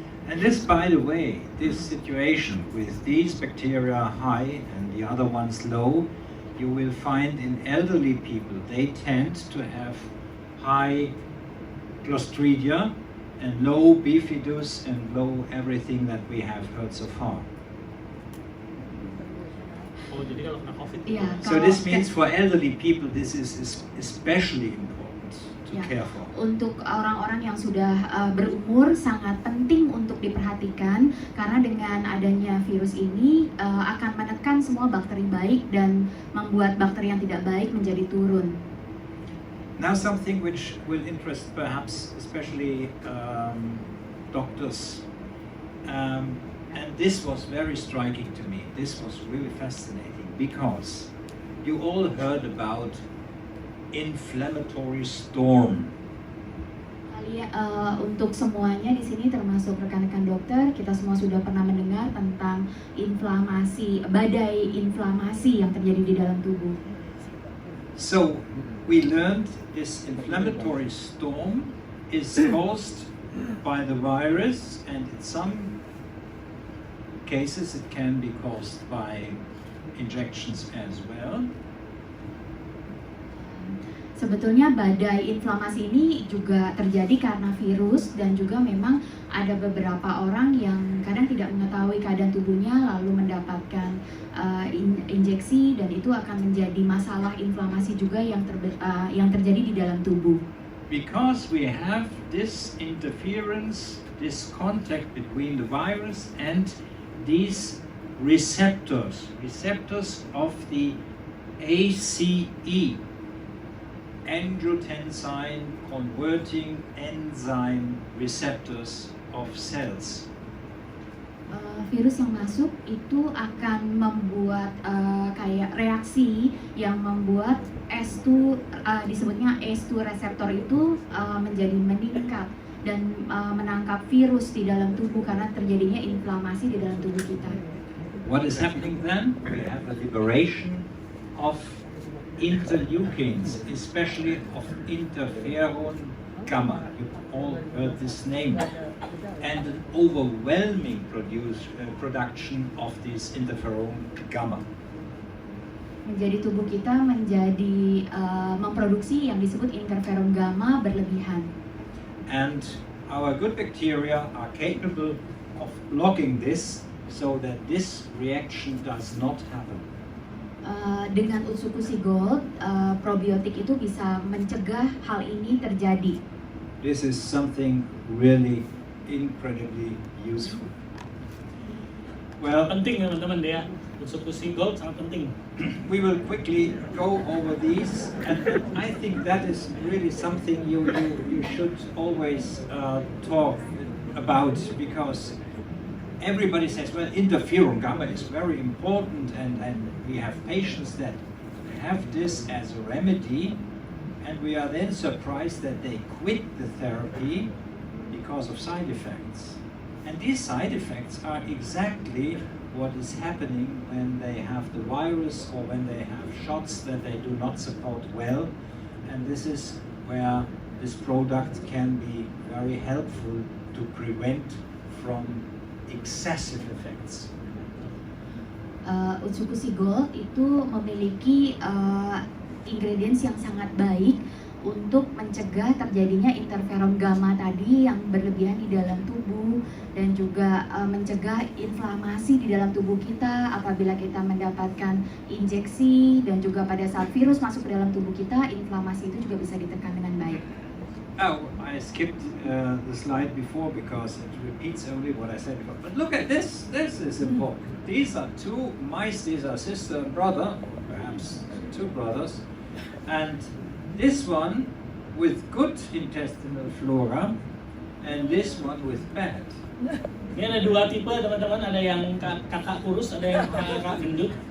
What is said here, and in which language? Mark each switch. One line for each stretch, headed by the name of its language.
English: And this, by the way, this situation with these bacteria high and the other ones low, you will find in elderly people, they tend to have high Clostridia and low bifidus and low everything that we have heard so far.
Indonesian: Oh, jadi kalau kena COVID.
English: Yeah, so this means for elderly people, this is especially important to care for.
Indonesian: Untuk orang-orang yang sudah berumur sangat penting untuk diperhatikan karena dengan adanya virus ini akan menekan semua bakteri baik dan membuat bakteri yang tidak baik menjadi turun.
English: Now something which will interest perhaps especially doctors, and this was very striking to me. This was really fascinating because you all heard about Inflammatory Storm.
Indonesian: Untuk semuanya di sini termasuk rekan-rekan dokter, kita semua sudah pernah mendengar tentang inflamasi, badai inflamasi yang terjadi di dalam tubuh.
English: So we learned this inflammatory storm is caused by the virus, and in some cases it can be caused by injections as well.
Indonesian: Sebetulnya badai inflamasi ini juga terjadi karena virus dan juga memang ada beberapa orang yang kadang tidak mengetahui keadaan tubuhnya lalu mendapatkan injeksi dan itu akan menjadi masalah inflamasi juga yang terjadi di dalam tubuh.
English: Because we have this interference, this contact between the virus and these receptors of the ACE, angiotensin converting enzyme receptors of cells.
Indonesian: Virus yang masuk itu akan membuat kayak reaksi yang membuat S2 disebutnya S2 reseptor itu menjadi meningkat dan menangkap virus di dalam tubuh karena terjadinya inflamasi di dalam tubuh kita.
English: What is happening then? We have a liberation of interleukins, especially of interferon gamma. You all heard this name. And an overwhelming production of this interferon gamma.
Indonesian: Menjadi tubuh kita menjadi memproduksi yang disebut interferon gamma berlebihan.
English: And our good bacteria are capable of blocking this so that this reaction does not happen.
Indonesian: Dengan Utsukushhii Gold, probiotik itu bisa mencegah hal ini terjadi.
English: This is something really incredibly useful. Well,
Indonesian: Penting teman-teman ya, Utsukushhii Gold sangat penting.
English: we will quickly go over these, and I think that is really something you should always talk about, because everybody says, well, interferon gamma is very important, and we have patients that have this as a remedy, and we are then surprised that they quit the therapy because of side effects. And these side effects are exactly what is happening when they have the virus or when they have shots that they do not support well. And this is where this product can be very helpful to prevent from excessive effects.
Indonesian: Utsukushhii Gold itu memiliki ingredients yang sangat baik untuk mencegah terjadinya interferon gamma tadi yang berlebihan di dalam tubuh dan juga mencegah inflamasi di dalam tubuh kita apabila kita mendapatkan injeksi dan juga pada saat virus masuk ke dalam tubuh kita, inflamasi itu juga bisa ditekan dengan baik.
English: Oh, I skipped the slide before because it repeats only what I said before. But look at this. This is important. These are two mice. These are sister and brother, or perhaps two brothers. And this one with good intestinal flora, and this one with bad.
Indonesian: Ini ada dua tipe teman-teman, ada yang kakak kurus, ada yang kakak gendut.